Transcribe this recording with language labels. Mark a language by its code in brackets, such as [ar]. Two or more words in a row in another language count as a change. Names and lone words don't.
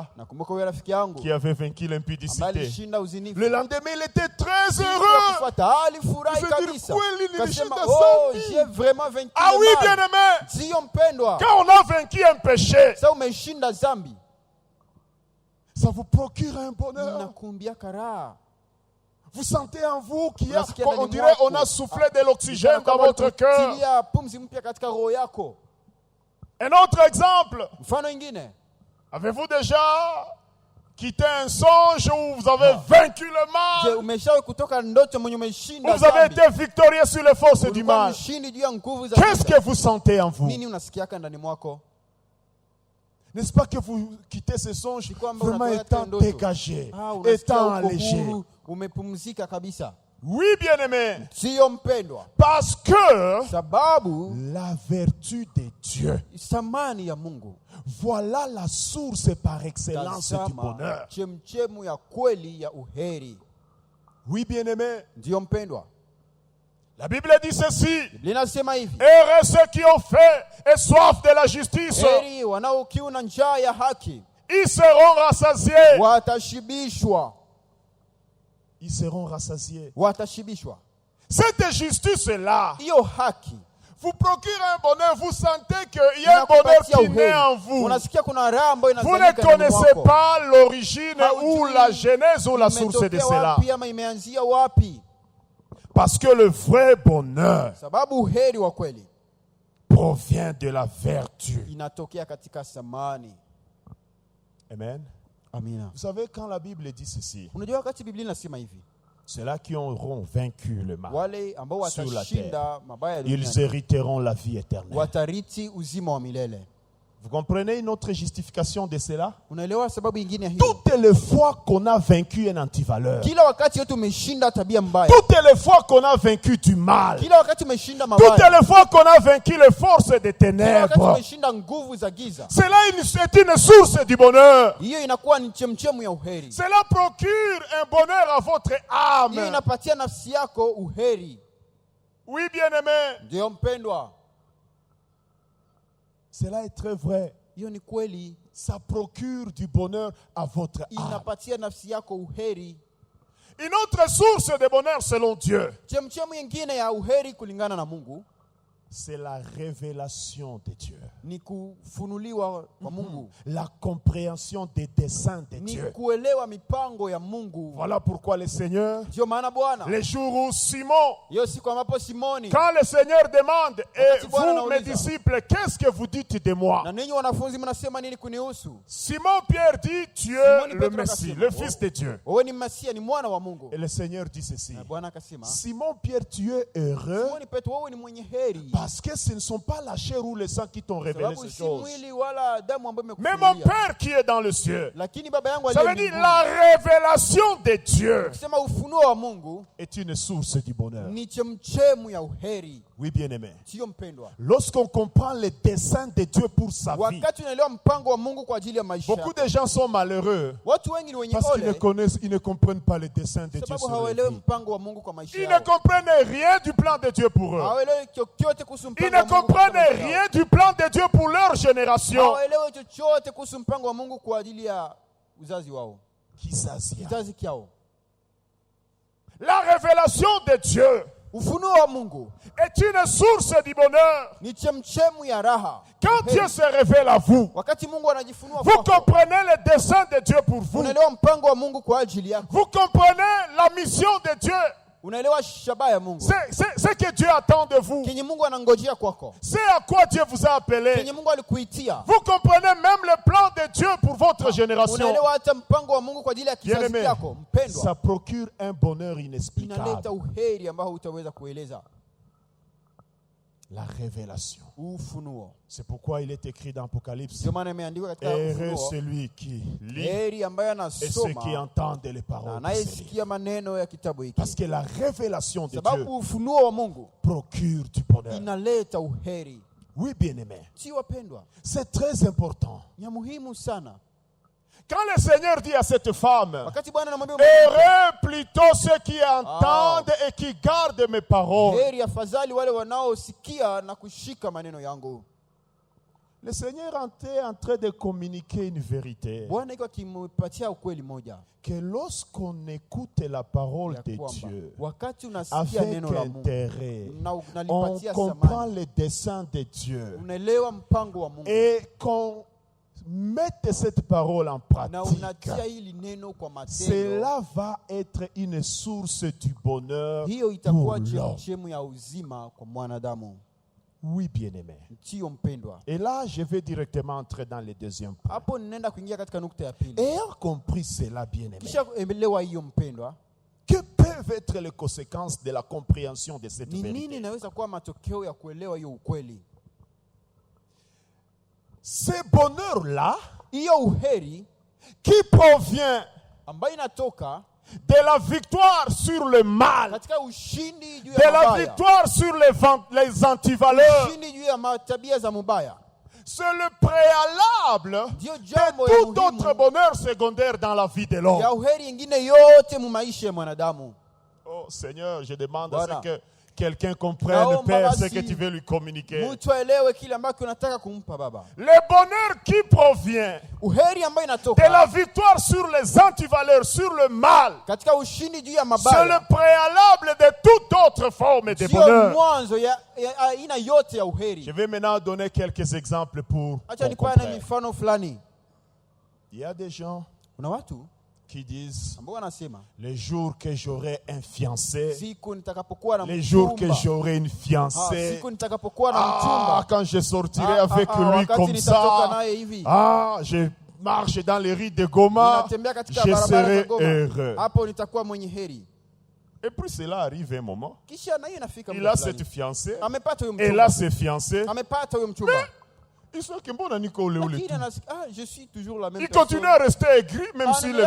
[sw] Nakumbuka huyo rafiki yangu [fr] qui avait vaincu [sw] ambaye [fr] l'impudicité. [sw] alishinda uzinifu. [fr] Le lendemain, il était très [sw] Siku ya [fr] heureux. [sw] kufuata, alifurahi [fr] Il se dit, [sw] kabisa. kweli Kasema, nilishinda oh, dhambi. [fr] j'ai vraiment vaincu Ah le oui, mal. bien-aimé, [sw] Sio mpendwa. [fr] quand on a vaincu un péché, [sw] Sasa umeshinda dhambi. [fr] ça vous procure un bonheur. [sw] Inakumbia karaha. [fr] Vous sentez en vous qu'il y a, [sw] Unasikia ndani [fr] on dirait, [sw] mwako. [fr] on a soufflé de l'oxygène dans [sw] Kama [fr] votre cœur. [sw] tilia pumzi mpya katika roho yako. [fr] Un autre exemple. [sw] Mfano ingine, [fr] Avez-vous déjà quitté un songe où vous avez vaincu le je mal? [sw] umeshawahi kutoka ndoto mwenye umeshinda [fr] Où vous avez [sw] dhambi? [fr] été victorieux sur les forces du [sw] Ulikuwa [fr] mal? [sw] mshindi juu ya nguvu za [fr] Qu'est-ce [sw] giza. [fr] que vous sentez en vous? [sw] Nini unasikiaka ndani mwako? [fr] N'est-ce pas que vous quittez ce songe [sw] Si kwamba [fr] vraiment [sw] unatoka [fr] étant [sw] ndoto. [fr] dégagé, [sw] Unasikia [fr] étant [sw] uko [fr] allégé? [sw] huru, umepumzika kabisa. [fr] Oui, bien-aimé. [sw] Siyo mpendwa, [fr] Parce que [sw] sababu [fr] la vertu de Dieu, [sw] thamani ya Mungu [fr] voilà la source par excellence du [sw] tazama [fr] bonheur. [sw] chemchemu ya kweli ya uheri. [fr] Oui, bien-aimé. [sw] Ndiyo mpendwa, [fr] La Bible dit ceci. [sw] Biblia inasema hivi: [fr] Heureux ceux qui ont faim et soif de la justice, [sw] heri wanao kiu na njaa ya haki, [fr] ils seront rassasiés. [sw] watashibishwa. [fr] Ils seront rassasiés. [sw] Watashibishwa. [fr] Cette justice-là [sw] Hiyo haki [fr] vous procure un bonheur. Vous sentez qu'il y a un bonheur [sw] inakupatia [fr] qui naît en [sw] uheri. [fr] vous. [sw] Unasikia kuna raha ambayo [fr] Vous ne [sw] inazalika ndani [fr] connaissez [sw] mwako. [fr] pas l'origine ou [sw] Haujui [fr] la genèse ou la source de [sw] imetokea [fr] cela. [sw] wapi ama imeanzia wapi, [fr] Parce que le vrai bonheur [sw] sababu uheri wa kweli [fr] provient de la vertu. [sw] inatokea katika thamani. [fr] Amen. [sw] Amina. [fr] Vous savez, quand la Bible dit ceci, [sw] Unajua wakati Biblia inasema hivi, [fr] ceux-là qui auront vaincu le mal, [sw] wale ambao [fr] Sur la [sw] watashinda mabaya ya [fr] ils [sw] dunia [fr] hériteront la vie éternelle. [sw] watariti uzima wa milele. [fr] Vous comprenez une autre justification de cela? [sw] Unaelewa sababu ingine ya hiyo? [fr] Toutes les fois qu'on a vaincu un antivaleur, [sw] Kila wakati yote umeshinda tabia mbaya, [fr] toutes les fois qu'on a vaincu du mal, [sw] kila wakati umeshinda [fr] toutes [sw] mabaya, [fr] les fois qu'on a vaincu les forces des [sw] kila wakati [fr] ténèbres, [sw] umeshinda nguvu za giza, [fr] cela est une source du bonheur. [sw] hiyo inakuwa ni chemchemu ya uheri. [fr] Cela procure un bonheur à votre [sw] Hiyo [fr] âme. [sw] inapatia nafsi yako uheri. [fr] Oui, bien-aimé, [sw] Ndio mpendwa, [fr] cela est très vrai. [sw] hiyo ni kweli, [fr] Ça procure du bonheur à votre âme. [sw] inapatia nafsi yako uheri. [fr] Une autre source de bonheur selon Dieu, [sw] Chemchemu nyingine ya uheri kulingana na Mungu [fr] c'est la révélation de Dieu. [sw] ni kufunuliwa kwa Mungu, [fr] La compréhension des desseins de [sw] ni [fr] Dieu. [sw] kuelewa mipango ya Mungu. [fr] Voilà pourquoi le Seigneur, [sw] Ndio maana Bwana, [fr] les jours où Simon, [sw] hiyo siku ambapo Simoni [fr] quand le Seigneur demande, et [sw] Wakati Bwana [fr] vous mes [sw] anauliza, [fr] disciples, qu'est-ce que vous dites de moi? [sw] na ninyi wanafunzi mnasema nini kunihusu? [fr] Simon Pierre dit, tu es [sw] Simoni [fr] le [sw] Petro [fr] Messie, [sw] akasema, [fr] le Fils de Dieu. [sw] wewe ni Masia, ni mwana wa Mungu. [fr] Et le Seigneur dit ceci, [sw] Na Bwana akasema, [fr] Simon Pierre, tu es heureux [sw] Simoni Petro, wewe ni mwenye heri, [fr] parce que ce ne sont pas la chair ou le sang qui t'ont révélé [sw] sababu [fr] ces [sw] si [fr] choses, [sw] mwili wala damu ambayo [fr] mais mon [sw] imekufunulia, [fr] Père qui est dans le ciel. [sw] lakini baba yangu [fr] Ça [sw] aliye [fr] veut dire [sw] mbinguni. [fr] la révélation de Dieu [sw] Kusema ufunuo wa Mungu [fr] est une source du bonheur. [sw] ni chemchemu ya uheri. [fr] Oui, bien-aimé. [sw] Sio mpendwa, [fr] Lorsqu'on comprend les desseins de Dieu pour sa vie, [sw] wakati unaelewa mpango wa Mungu kwa ajili ya maisha [fr] beaucoup [sw] yako, [fr] de gens sont malheureux [sw] watu wengi ni wenye [fr] parce qu'ils ne [sw] ole [fr] connaissent, ils ne comprennent pas les desseins de Dieu [sw] sababu [fr] sur leur [sw] hawaelewi [fr] vie. [sw] mpango wa Mungu kwa maisha [fr] Ils ne [sw] yao, [fr] comprennent rien du plan de Dieu pour eux. [sw] hawaelewi chochote kuhusu [fr] Ils [sw] mpango wa [fr] ne [sw] Mungu kwa [fr] comprennent [sw] maisha yao. [fr] rien du plan de Dieu pour leur génération. [sw] Hawaelewi chochote kuhusu mpango wa Mungu kwa ajili ya uzazi wao, kizazi kyao. [fr] La révélation de Dieu [sw] Ufunuo wa Mungu [fr] est une source du bonheur. [sw] ni chemchemu ya raha. [fr] Quand [sw] Uheri. [fr] Dieu se révèle à vous, [sw] Wakati Mungu anajifunua [fr] vous [sw] kwako, [fr] comprenez les desseins de Dieu pour vous. [sw] unaelewa mpango wa Mungu kwa ajili yako, [fr] Vous comprenez la mission de Dieu. [sw] unaelewa shabaha ya Mungu, [fr] C'est ce que Dieu attend de vous. [sw] kenye Mungu anangojea kwako, [fr] C'est à quoi Dieu vous a appelé. [sw] kenye Mungu alikuitia. [fr] Vous comprenez même le plan de Dieu pour votre génération. [sw] Unaelewa hata mpango wa Mungu kwa ajili ya kizazi [fr] Bien-aimé, [sw] chako. Mpendwa, [fr] ça procure un bonheur inexplicable. [sw] inaleta uheri ambao hutaweza kueleza. [fr] La révélation. [sw] Ufunuo. [fr] C'est pourquoi il est écrit dans Apocalypse, [sw] Ndio maana imeandikwa katika [fr] heureux [sw] Ufunuo, [fr] celui qui lit [sw] heri ambaye [fr] et ceux qui [sw] anasoma [fr] entendent les [sw] na [fr] paroles de ce livre. [sw] anayesikia maneno ya kitabu [fr] Parce [sw] hiki, [fr] que la révélation de Dieu [sw] sababu ufunuo wa Mungu [fr] procure du bonheur. [sw] inaleta uheri. [fr] Oui, bien-aimé. [sw] Si wapendwa, [fr] C'est très important. [sw] ni ya muhimu sana. [fr] Quand le Seigneur dit à cette femme, [sw] Wakati Bwana anamwambia mwanamke, [fr] heureux plutôt ceux qui entendent et qui gardent mes paroles. [sw] heri afadhali wale wanaosikia na kushika maneno yangu. [fr] Le Seigneur est en train de communiquer une vérité. [sw] Bwana iko akimpatia ukweli moja [fr] Que lorsqu'on écoute la parole [sw] ya [fr] de [sw] kwamba [fr] Dieu [sw] wakati unasikia [fr] avec [sw] neno la Mungu [fr] intérêt, [sw] na [fr] on [sw] unalipatia [fr] comprend [sw] thamani, [fr] les desseins de Dieu [sw] unaelewa mpango wa Mungu [fr] et qu'on mettez cette parole en [sw] na [fr] pratique. [sw] unatia hili neno kwa matendo, [fr] Cela va être une source du bonheur [sw] hiyo [fr] pour [sw] itakuwa [fr] l'homme. [sw] chemchemu ya uzima kwa mwanadamu. [fr] Oui, bien-aimé. [sw] Ndio mpendwa. [fr] Et là, je vais directement entrer dans le deuxième point. [sw] Hapo ninaenda kuingia katika nukta ya pili. [fr] Ayant compris cela, bien-aimé, [sw] Kisha elewa hiyo mpendwa, [fr] que peuvent être les conséquences de la compréhension de cette [sw] ni nini [fr] vérité? [sw] inaweza kuwa matokeo ya kuelewa hiyo ukweli? [fr] Ce bonheur-là, [sw] Hiyo uheri [fr] qui provient [sw] ambayo inatoka [fr] de la victoire sur le mal, [sw] katika ushindi juu [fr] de [sw] ya [fr] la [sw] mabaya, [fr] victoire sur les antivaleurs, [sw] ushindi juu ya tabia za mubaya, [fr] c'est le préalable [sw] ndio [fr] de [sw] jambo ya [fr] tout autre [sw] muhimu [fr] bonheur secondaire dans la vie de l'homme. [sw] ya uheri ingine yote mu maisha ya mwanadamu. [fr] Oh Seigneur, je demande Voilà. à ce que quelqu'un comprenne, [sw] Naomba [fr] Père, ce [sw] basi [fr] que tu veux lui communiquer. [sw] Mtu aelewe kile ambacho unataka kumpa Baba. [fr] Le bonheur qui provient [sw] Uheri ambayo [fr] de [sw] inatoka [fr] la victoire sur les antivaleurs, sur le mal, [sw] katika ushindi juu ya [fr] c'est [sw] mabaya, [fr] le préalable de toute autre forme de [sw] sio [fr] bonheur. [sw] mwanzo ya aina yote ya [fr] Je [sw] uheri. [fr] vais maintenant donner quelques exemples pour [sw] Acha [fr] qu'on [sw] nipane [fr] comprenne. [sw] mifano fulani. [fr] Il y a des gens [sw] Kuna watu [fr] qui disent, [sw] ambao wanasema [fr] les jours que j'aurai un fiancé, [sw] siku nitakapokuwa na [fr] les jours que [sw] mchumba, [fr] j'aurai une fiancée, [sw] siku nitakapokuwa na mchumba, [fr] quand je sortirai avec lui [sw] wakati [fr] comme [sw] nitatoka [fr] ça, [sw] naye hivi, [fr] je marche dans les rues de Goma, [sw] ninatembea katika [fr] je [sw] barabara za [fr] serai [sw] Goma, [fr] heureux. [sw] hapo nitakuwa mwenye heri. [fr] Et puis cela arrive un moment, [sw] Kisha na hiyo inafika [fr] il [sw] muda [fr] a [sw] fulani, [fr] cette fiancée, [sw] amepata huyo [fr] elle a [sw] mchumba, [fr] ses fiancés, [sw] amepata huyo mchumba, [fr] ils sont que [sw] mbona niko ule ule lakini [fr] tu. je suis toujours la même Il personne. continue à rester aigri même si le